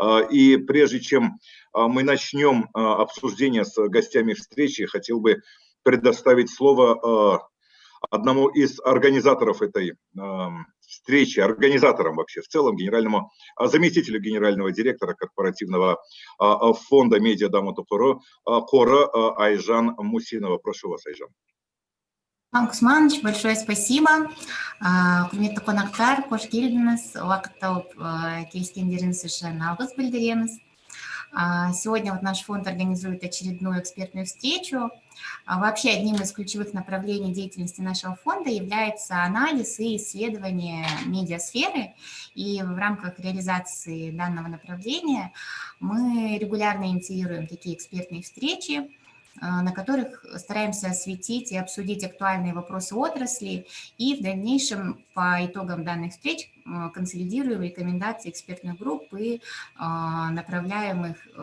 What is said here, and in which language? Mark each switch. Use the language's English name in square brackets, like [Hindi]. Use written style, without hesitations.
[Russian] И прежде чем мы начнем обсуждение с гостями встречи, хотел бы предоставить слово одному из организаторов этой встречи, организаторам вообще в целом, заместителю генерального директора корпоративного фонда медиа Дамуту Қоры Айжан Мусинова. Прошу вас, Айжан. Иван Кузманович, большое спасибо. [Kazakh] Құрметті қонақтар, қош келдіңіз. Уақыт тауып келіскендеріңіз үшін алғыс білдіреміз. [Russian] Сегодня вот наш фонд организует очередную экспертную встречу. Вообще одним из ключевых направлений деятельности нашего фонда является анализ и исследование медиасферы. И в рамках реализации данного направления мы регулярно инициируем такие экспертные встречи, на которых стараемся осветить и обсудить актуальные вопросы отрасли, и в дальнейшем по итогам данных встреч консолидируем рекомендации экспертных групп и направляем их